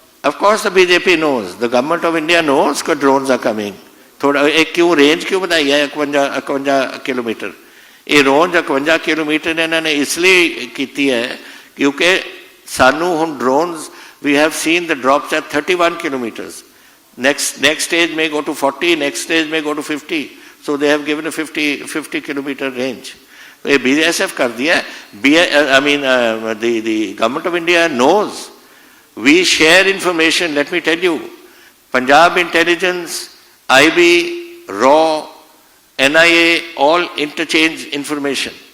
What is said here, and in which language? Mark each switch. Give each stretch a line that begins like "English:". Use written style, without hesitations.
English: Of course the BJP knows, the government of India knows that drones are coming.
Hindi: थोड़ा एक क्यों range क्यों बताई है 51 किलोमीटर? ये रेंज 51 किलोमीटर इन्होंने इसलिए की है क्योंकि सानू हम drones,
English: we have seen the drops at 31 kilometers. Next stage may go to 40, next stage may go to 50. So they have given a 50 kilometer range. So BSF
Hindi: kar diya.
English: The government of India knows. We share information. Let me tell you, Punjab Intelligence, IB, RAW, NIA, all interchange information.